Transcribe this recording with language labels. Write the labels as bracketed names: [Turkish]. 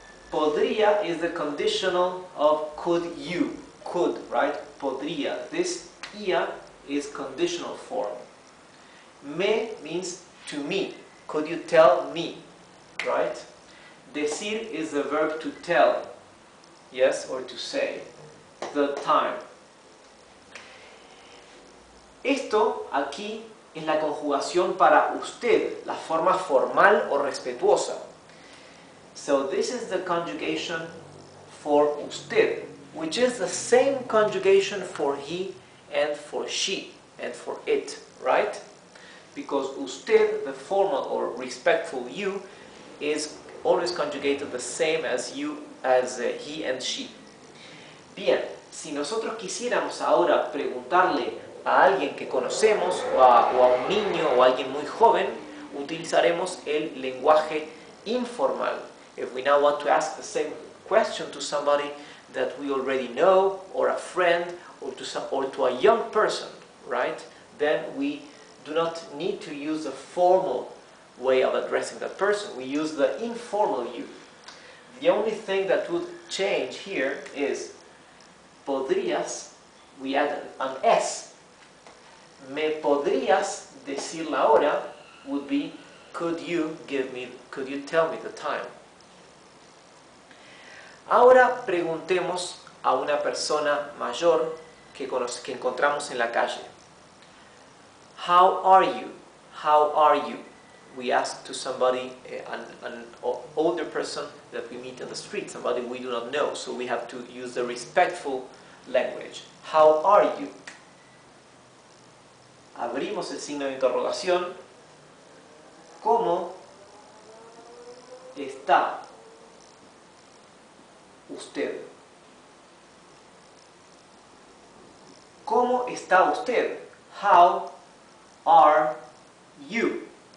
[English] Podría is the conditional of could you, could, right? Podría. This ia is conditional form. Me means to me. Could you tell me, right? Decir is the verb to tell, yes, or to say. The time. [Spanish] Esto aquí es la conjugación para usted, la forma formal o respetuosa. [English] So this is the conjugation for usted, which is the same conjugation for he and for she and for it, right? Because usted, the formal or respectful you, is always conjugated the same as you, as he and she. [Spanish] Bien, si nosotros quisiéramos ahora preguntarle a alguien que conocemos o a un niño o a alguien muy joven, utilizaremos el lenguaje informal. [English] If we now want to ask the same question to somebody that we already know, or a friend, or to a young person, right? Then we do not need to use the formal way of addressing that person. We use the informal you. The only thing that would change here is podrías, we add an S. [Spanish] Me podrías decir la hora [English] would be could you tell me the time? [Spanish] Ahora preguntemos a una persona mayor que encontramos en la calle. [English] How are you? How are you? We ask to somebody, an older person that we meet in the street, somebody we do not know, so we have to use the respectful language. How are you? [Spanish] Abrimos el signo de interrogación. ¿Cómo está usted? ¿Cómo está usted? [English] How are you?